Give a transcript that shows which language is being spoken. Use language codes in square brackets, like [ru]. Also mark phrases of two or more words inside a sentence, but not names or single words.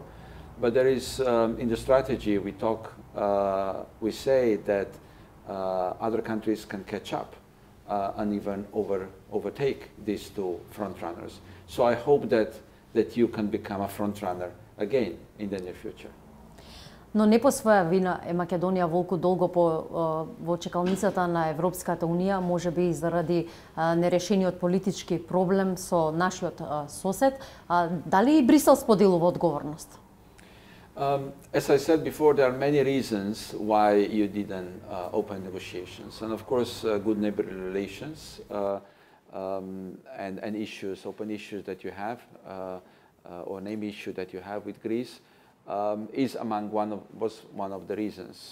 [en] But there is, in the strategy we say that other countries can catch up and even overtake these two front runners. So I hope that you can become a front runner again in the near future. [mk] Но не по своја вина е Македонија волку долго во чекалницата на Европската Унија, можеби и заради нерешениот политички проблем со нашиот сосед. Дали и Брисел споделува одговорност? [en] As I said before, there are many reasons why you didn't open negotiations. And of course, good neighborly relations and issues, open issues that you have, or name issue that you have with Greece, was one of the reasons.